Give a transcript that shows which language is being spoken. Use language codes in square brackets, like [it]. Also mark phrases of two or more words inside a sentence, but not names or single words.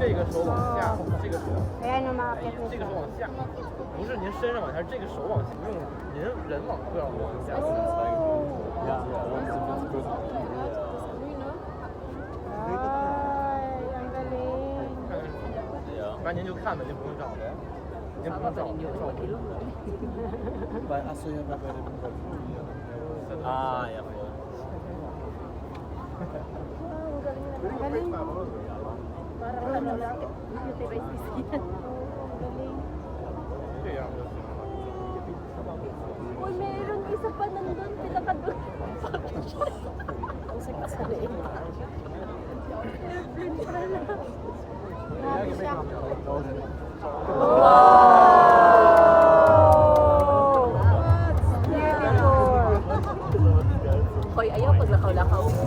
[zh] 手往下，这个手， [tl] Kaya umakyat [zh] 这个 [tl] nito. [zh] 手往下，不是您身上往下，这个手往下，用您人往下。 [tl] Ay, ang galing. [zh] 反正您就看吧，您不用照了，您不用照，您照。 [tl] Ah, ya po. Ang galing. Parang ano lang. Beauty by Sisi. Ang galing. [zh] 这样就行了。 [tl] Uy, meron isa pa nandun, pinakadun. Ang sakit sa leeg. Grabe siya. [ceb] Hoy, ayaw pag lakaw-lakaw.